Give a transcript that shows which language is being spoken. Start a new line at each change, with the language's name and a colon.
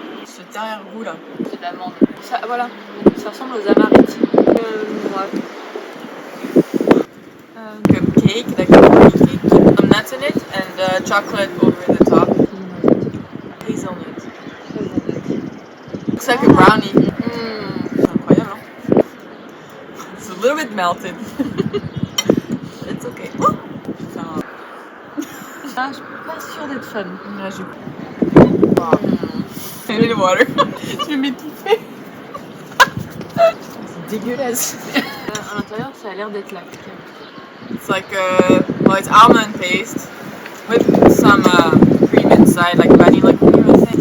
French: Ce derrière goût là, c'est d'amande. Ça, voilà, ça ressemble aux amarites. Ouais.
English: Cupcake, like a cake, some nuts in it, and and chocolate over the top. Hazelnut. Looks like a brownie.
French: C'est incroyable, hein?
English: It's a little bit melted. It's okay. Oh!
French: Ah, je suis pas sûre d'être fan. Là,
English: I need water.
French: Je vais m'étouffer. C'est dégueulasse. À l'intérieur, ça a l'air d'être la crème.
English: It's like well, it's almond paste with some cream inside, like vanilla cream, I think.